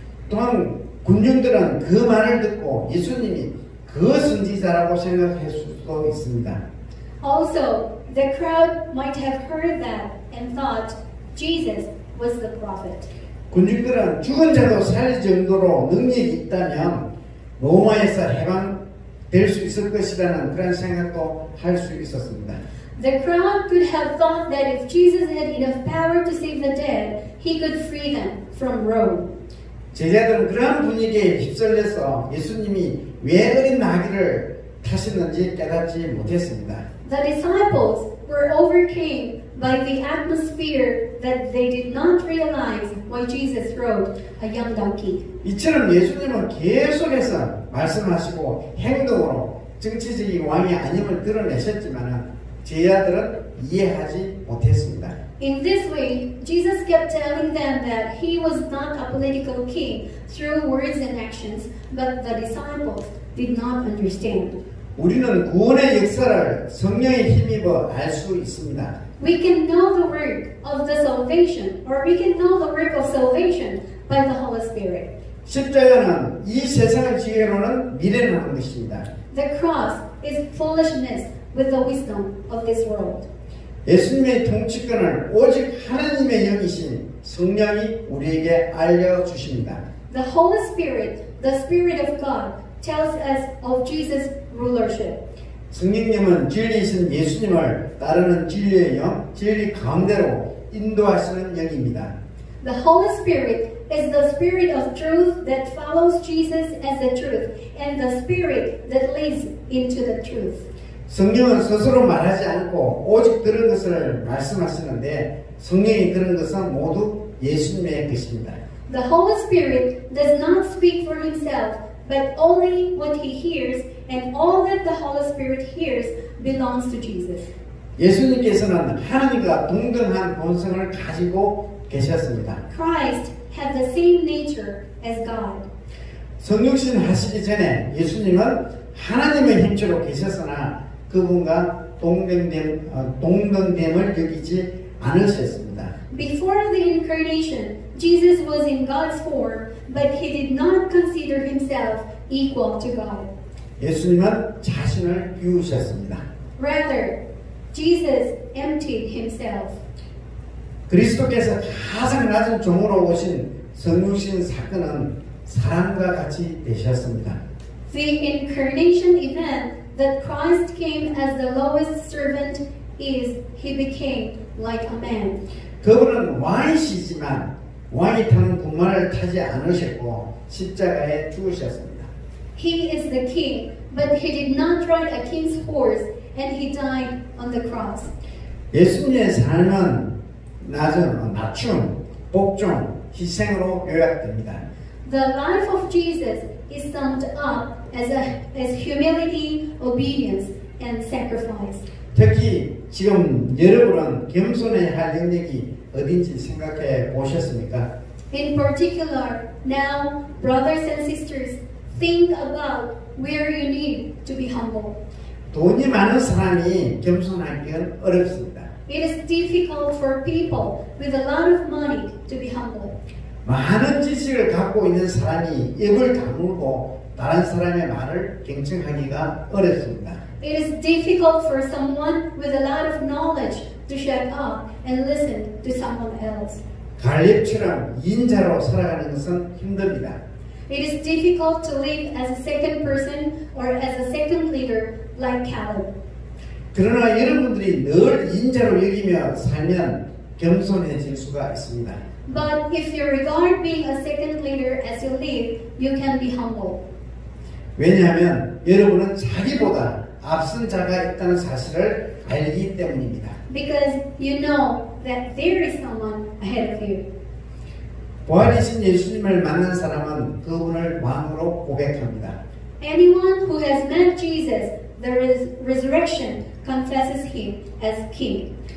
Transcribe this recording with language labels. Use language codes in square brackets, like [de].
[ko] 또한 군중들은 그 말을 듣고 예수님이 그 선지자라고 생각할 수도 있습니다. [en] Also, the crowd might have heard that and thought Jesus was the prophet. [ko] 군중들은 죽은 자도 살릴 정도로 능력이 있다면 로마에서 해방될 수 있을 것이라는 그런 생각도 할 수 있었습니다. [en] The crowd could have thought that if Jesus had enough power to save the dead, he could free them from Rome. [ko] 제자들은 그러한 분위기에 휩쓸려서 예수님이 왜 어린 나귀를 타시는지 깨닫지 못했습니다. [en] The disciples were overcame by the atmosphere that they did not realize why Jesus rode a young donkey. [ko] 이처럼 예수님은 계속해서 말씀하시고 행동으로 정치적인 왕이 아님을 드러내셨지만 제자들은 이해하지 못했습니다. [en] In this way, Jesus kept telling them that he was not a political king through words and actions, but the disciples did not understand. [ko] 우리는 구원의 역사를 성령에 힘입어 알 수 있습니다. [en] We can know the work of the salvation, or we can know the work of salvation by the Holy Spirit. [ko] 십자가는 이 세상을 지혜로는 미래를 하는 것입니다. [en] The cross is foolishness with the wisdom of this world. [ko] 예수님의 통치권을 오직 하나님의 영이신 성령이 우리에게 알려주십니다. [en] The Holy Spirit, the Spirit of God, tells us of Jesus' rulership. [ko] 성령님은 진리이신 예수님을 따르는 진리의 영, 진리 가운데로 인도하시는 영입니다. [en] The Holy Spirit is the Spirit of truth that follows Jesus as the truth, and the Spirit that leads into the truth. [ko] 성령은 스스로 말하지 않고 오직 들은 것을 말씀하시는데 성령이 들은 것은 모두 예수님의 것입니다. [en] The Holy Spirit does not speak for himself, but only what he hears, and all that the Holy Spirit hears belongs to Jesus. [ko] 예수님께서는 하나님과 동등한 본성을 가지고 계셨습니다. [en] Christ had the same nature as God. [ko] 성육신 하시기 전에 예수님은 하나님의 힘체로 계셨으나 그분과 동등됨을 여기지 않으셨습니다. [en] Before the incarnation, Jesus was in God's form, but he did not consider himself equal to God. [ko] 예수님은 자신을 비우셨습니다. [en] Rather, Jesus emptied himself. [ko] 그리스도께서 가장 낮은 종으로 오신 성육신 사건은 사람과 같이 되셨습니다. [en] The incarnation event that Christ came as the lowest servant is he became like a man. [ko] 그분은 왕이시지만 왕이 타는 군마를 타지 않으셨고 십자가에 죽으셨습니다. [en] He is the king, but he did not ride a king's horse, and he died on the cross. [ko] 예수님의 삶은 낮춤, 복종, 희생으로 요약됩니다. [en] The life of Jesus is summed up as humility, obedience, and sacrifice. [ko] 특히 지금 여러분은 겸손해야 할 영역이 어딘지 생각해 보셨습니까? [en] In particular, now, brothers and sisters, think about where you need to be humble. [ko] 돈이 많은 사람이 겸손하기는 어렵습니다. [en] It is difficult for people with a lot of money to be humble. [ko] 많은 지식을 갖고 있는 사람이 입을 다물고 다른 사람의 말을 경청하기가 어렵습니다. [en] It is difficult for someone with a lot of knowledge to shut up and listen to someone else. [ko] 갈렙처럼 2인자로 살아가는 것은 힘듭니다. [en] It is difficult to live as a second person or as a second leader like Caleb. [ko] 그러나 여러분들이 늘 2인자로 여기며 살면 겸손해질 수가 있습니다. [en] But if you regard being a second leader as you live, you can be humble. [ko] 왜냐하면 여러분은 자기보다 앞선 자가 있다는 사실을 알기 때문입니다. [en] Because you know that there is someone ahead of you. [ko] 부활이신 예수님을 만난 사람은 그분을 왕으로 고백합니다. [en] Anyone who has met Jesus, the resurrection, confesses him as king.